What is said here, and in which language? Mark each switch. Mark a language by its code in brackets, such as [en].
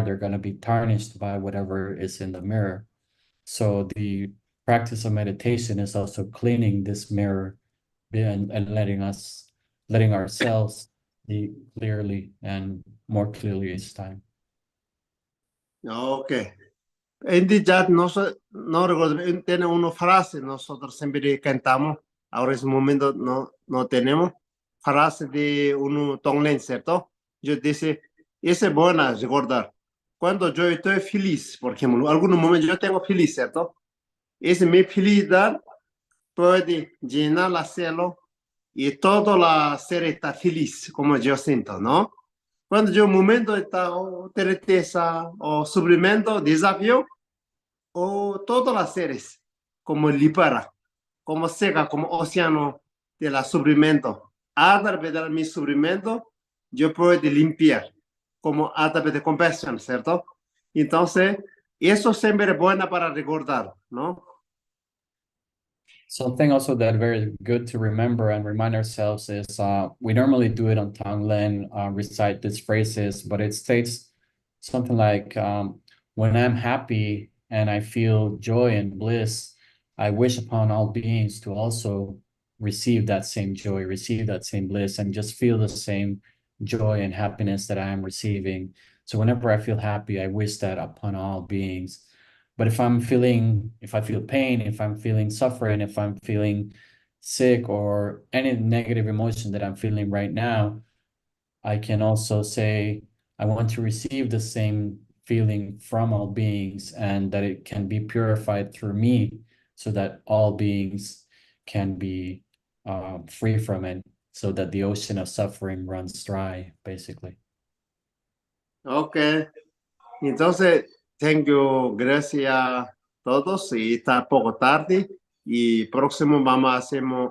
[en] They're going to be tarnished by whatever is in the mirror. So the practice of meditation is also cleaning this mirror and letting ourselves see clearly and more clearly each time. Ok. [es] En [en] the chat [es] no recuerdo, tiene una frase, nosotros siempre cantamos, ahora es un momento no tenemos, frase de un Tonglen, ¿cierto? Yo dice, esa es buena recordar. Cuando yo estoy feliz, por ejemplo, en algún momento yo tengo feliz, ¿cierto? Esa mi felicidad puede llenar la cielo y todo la ser está feliz, como yo siento, ¿no? Cuando yo un momento está tristeza o sufrimiento, desafío, o todas las seres, como libera, como seca, como océano de la sufrimiento. A través de mi sufrimiento, yo puedo limpiar, como a través de compasión, ¿cierto? Entonces, eso siempre es bueno para recordar, ¿no? [en] Something also that very good to remember and remind ourselves is we normally do it on Tonglen, recite these phrases, but it states something like, when I'm happy and I feel joy and bliss, I wish upon all beings to also receive that same joy, receive that same bliss, and just feel the same joy and happiness that I am receiving. So whenever I feel happy, I wish that upon all beings. But if I feel pain, if I'm feeling suffering, if I'm feeling sick or any negative emotion that I'm feeling right now, I can also say, I want to receive the same feeling from all beings and that it can be purified through me so that all beings can be free from it, so that the ocean of suffering runs dry, basically. Ok. [es] Entonces, [en] thank you, [es] gracias a todos y está poco tarde y próximo vamos a hacer